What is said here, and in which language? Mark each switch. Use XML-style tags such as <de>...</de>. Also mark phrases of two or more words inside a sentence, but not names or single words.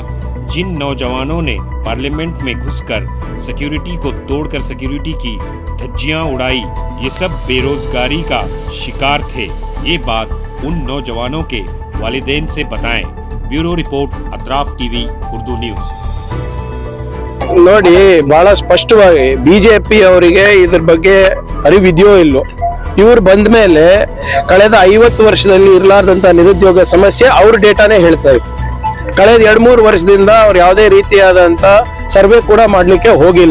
<ur>جن نوجوانوں نے پارلیمنٹ میں گھس کر سیکیورٹی کو توڑ کر سیکیورٹی کی دھجیاں اڑائی، یہ سب بے روزگاری کا شکار تھے. یہ بات ان نوجوانوں کے والدین سے بتائیں.</ur> <en>bureau report</en> <ur>अतराफ टीवी उर्दू न्यूज़।</ur> <kn>ನೋಡಿ ಬಹಳ ಸ್ಪಷ್ಟವಾಗಿ ಬಿಜೆಪಿ ಅವರಿಗೆ ಇದರ ಬಗ್ಗೆ ಅರಿವಿದೆಯೋ ಇಲ್ಲೋ, ಇವರು ಬಂದ ಮೇಲೆ ಕಳೆದ 50 ವರ್ಷದಲ್ಲಿ ಇರಲಾರ್ದಂತ ನಿರುದ್ಯೋಗ ಸಮಸ್ಯೆ ಅವ್ರ ಡೇಟಾನೇ ಹೇಳ್ತಾ ಇದೆ. ಕಳೆದ 2-3 ವರ್ಷದಿಂದ ಅವ್ರು ಯಾವುದೇ ರೀತಿಯಾದಂತ ಸರ್ವೆ ಕೂಡ ಮಾಡ್ಲಿಕ್ಕೆ ಹೋಗಿಲ್ಲ.</kn>